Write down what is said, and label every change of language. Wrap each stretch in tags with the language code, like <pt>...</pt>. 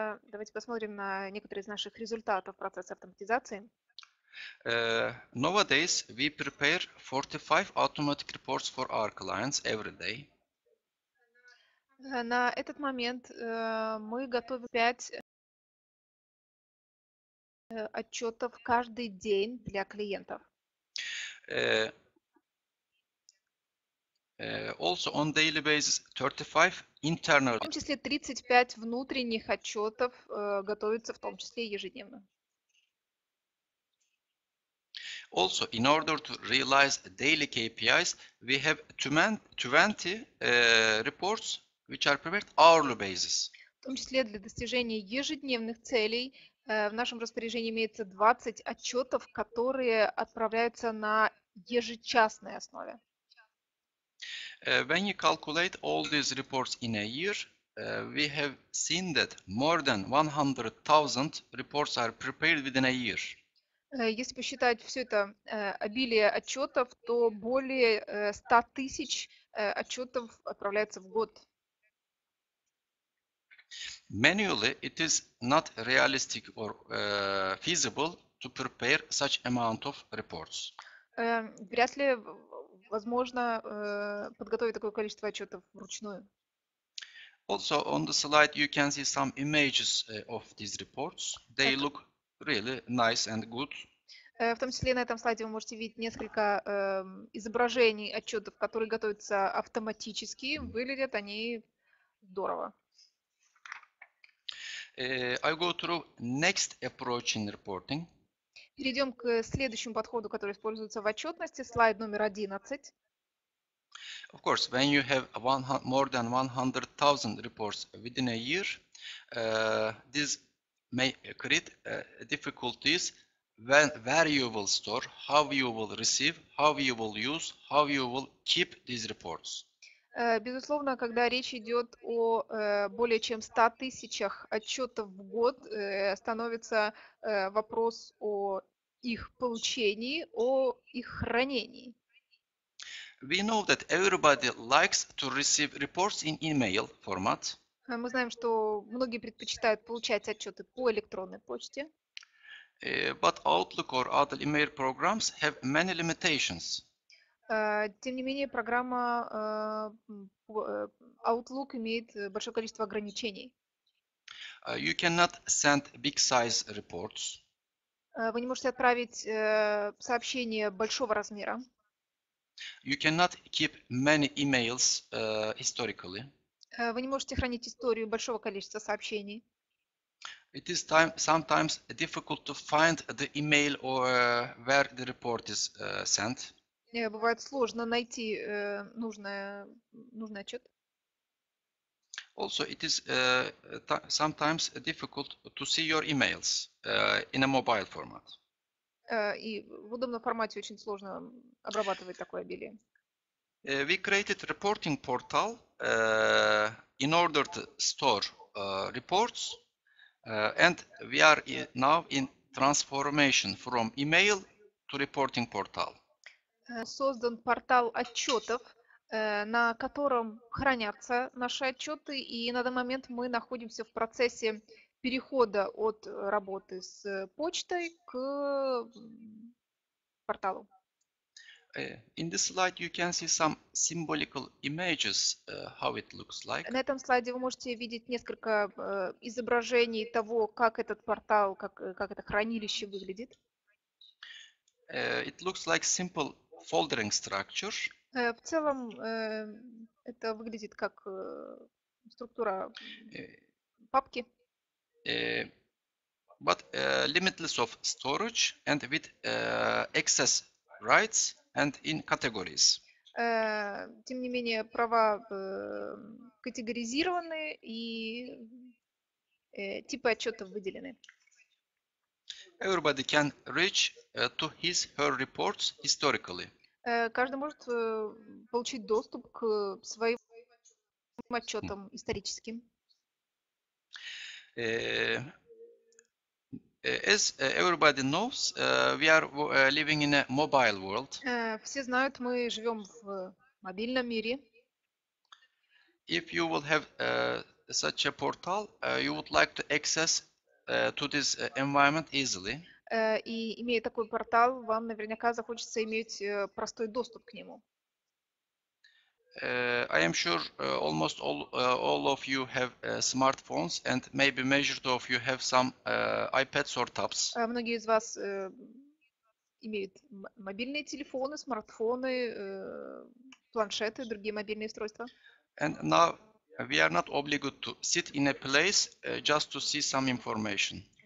<ru>Давайте посмотрим на некоторые из наших результатов процесса автоматизации.</ru> <en>Nowadays, we prepare 45 automatic reports for our clients every day.</en> <ru>На этот момент мы готовим 5 отчетов каждый день для клиентов.</ru> <en>Also on daily basis, 35 internal.</en> <ru>В том числе 35 внутренних отчетов готовятся в том числе ежедневно.</ru> <en>Also, in order to realize daily KPIs, we have 20 reports which are prepared hourly basis.</en> <ru>В том числе для достижения ежедневных целей в нашем распоряжении имеется 20 отчетов, которые отправляются на ежечасной основе.</ru> <en>When you calculate all these reports in a year, we have seen that more than 100,000 reports are prepared within a year.</en> <ru>Если посчитать все это обилие отчетов, то более 100 тысяч отчетов отправляется в год.</ru> <en>Manually, it is not realistic or feasible to prepare such amount of reports.</en> <ru>Вряд ли возможно подготовить такое количество отчетов вручную.</ru> <en>Also, on the slide, you can see some images of these reports. They look really nice and good.</en> <ru>В том числе на этом слайде вы можете видеть несколько изображений отчетов, которые готовятся автоматически. Выглядят они здорово.</ru> <en>I go through next approach in reporting.</en> <ru>Перейдем к следующему подходу, который используется в отчетности. Слайд номер 11.</ru> <en>Of course, when you have more than 100,000 reports within a year, this may create difficulties where you will store, how you will receive, how you will use, how you will keep these reports.</en> <ru>Безусловно, когда речь идет о более чем 100 тысячах отчетов в год, становится вопрос о их получении, о их хранении.</ru> <en>We know that everybody likes to receive reports in email format.</en> <ru>Мы знаем, что многие предпочитают получать отчеты по электронной почте.</ru> <en>But Outlook or other email programs have many limitations.</en> <ru>Тем не менее, программа Outlook имеет большое количество ограничений.</ru> <en>You cannot send big size reports.</en> <ru>Вы не можете отправить сообщение большого размера.</ru> <en>You cannot keep many emails historically.</en> <ru>Вы не можете хранить историю большого количества сообщений.</ru> <en>It is sometimes difficult to find the email or where the report is sent.</en> <ru>Бывает сложно найти нужный отчет.</ru> <en>Also, it is sometimes difficult to see your emails in a mobile format.</en> <ru>И в удобном формате очень сложно обрабатывать такое обилие.</ru> <en>We created reporting portal in order to store reports, and we are now in transformation from email to reporting portal.</en> <ru>Создан портал отчетов, на котором хранятся наши отчеты, и на данный момент мы находимся в процессе перехода от работы с почтой к порталу.</ru> <en>In this slide, you can see some symbolical images, how it looks like.</en> <ru>На этом слайде вы можете видеть несколько изображений того, как этот портал, как это хранилище выглядит.</ru> <en>It looks like simple foldering structure.</en> <ru>В целом это выглядит как структура папки.</ru> <en>But limitless of storage and with access rights and in categories.</en> <ru>Тем не менее, права категоризированы и типы отчетов выделены.</ru> <en>Everybody can reach to his her reports historically.</en> <ru>Каждый может получить доступ к своим отчетам историческим.</ru> <en>As everybody knows, we are living in a mobile world.</en> <ru>Все знают, мы живем в мобильном мире.</ru> <en>If you will have such a portal, you would like to access to this environment easily.</en> <ru>И имея такой портал, вам наверняка захочется иметь простой доступ к нему.</ru> <en>I am sure almost all of you have smartphones, and maybe majority of you have some iPads or tabs.</en> <ru>Многие из вас имеют мобильные телефоны, смартфоны, планшеты, другие мобильные устройства.</ru> <en>And now we are not obligated to sit in a place just to see some information.</en>